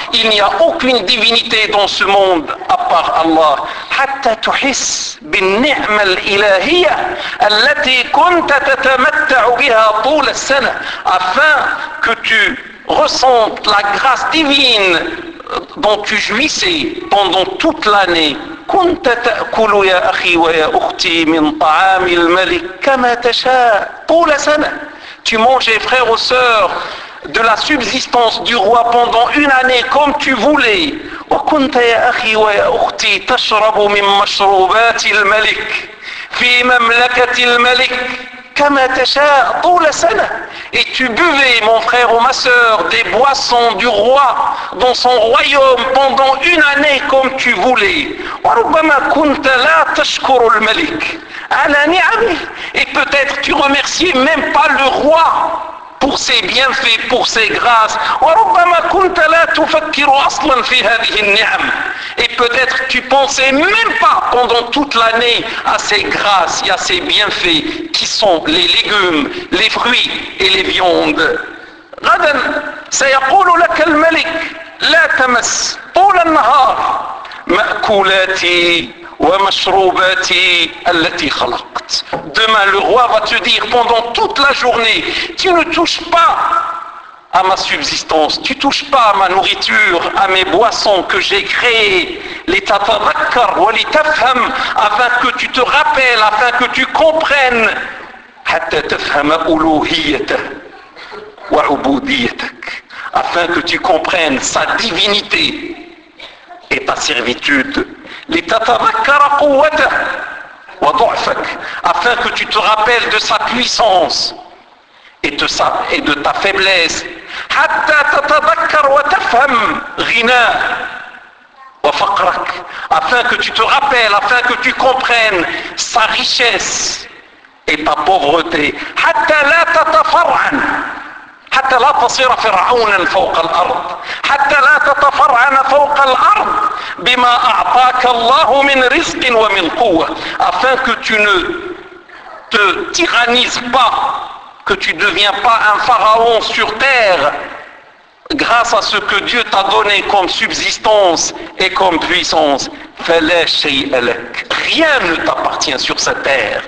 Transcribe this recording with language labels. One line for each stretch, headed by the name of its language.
French: Il n'y a aucune divinité dans ce monde à part Allah.
Arabic: حتى تحس بالنعمة الإلهية التي كنت تتمتع بها طول السنة.
French: Afin que tu ressentes la grâce divine dont tu jouissais pendant toute l'année.
Arabic: كنت تأكل يا أخي ويا أختي من طعام الملك كما تشاء طول السنة.
French: Tu manges, frères ou sœurs, de la subsistance du roi pendant une année comme tu voulais.
Arabic: وكنت يا أخي ويا أختي تشرب من مشروبات الملك في مملكة الملك كما تشاء طول السنة.
French: Et tu buvais, mon frère ou ma sœur, des boissons du roi dans son royaume pendant une année comme tu voulais.
Arabic: وربما كنت لا تشكر الملك على نعمه.
French: Et peut-être tu remerciais même pas le roi pour ses bienfaits, pour ses grâces.
Arabic: وربما كنت لا تفكر أصلا في هذه النعم.
French: Et peut-être tu pensais même pas pendant toute l'année à ses grâces et à ses bienfaits qui sont les légumes, les fruits et les viandes.
Arabic: غدا سيقول لك الملك لا تمس طول النهار مأكولاتي ومشروباتي التي خلقت.
French: Demain le roi va te dire pendant toute la journée, tu ne touches pas à ma subsistance, tu touches pas à ma nourriture, à mes boissons que j'ai créées.
Arabic: لتتذكر ولتفهم,
French: afin que tu te rappelles, afin que tu comprennes.
Arabic: حتى تفهم ألوهيته وعبوديتك,
French: afin que tu comprennes sa divinité et ta servitude.
Arabic: لتتذكر قوته وضعفك,
French: afin que tu te rappelles de sa puissance et de ta faiblesse.
Arabic: حتى تتذكر وتفهم غناه وفقرك,
French: afin que tu te rappelles, afin que tu comprennes sa richesse et ta pauvreté.
Arabic: حتى لا تتفرعن, حتى لا تصير فرعونا فوق الأرض، حتى لا تتفرعن فوق الأرض بما أعطاك الله من رزق ومن قوة.
French: afin que tu ne te tyrannises pas, que tu ne deviens pas un pharaon sur terre grâce à ce que Dieu t'a donné comme subsistance et comme puissance.
Arabic: فَلَا شَيْءَ لَكَ.
French: Rien ne t'appartient sur cette terre.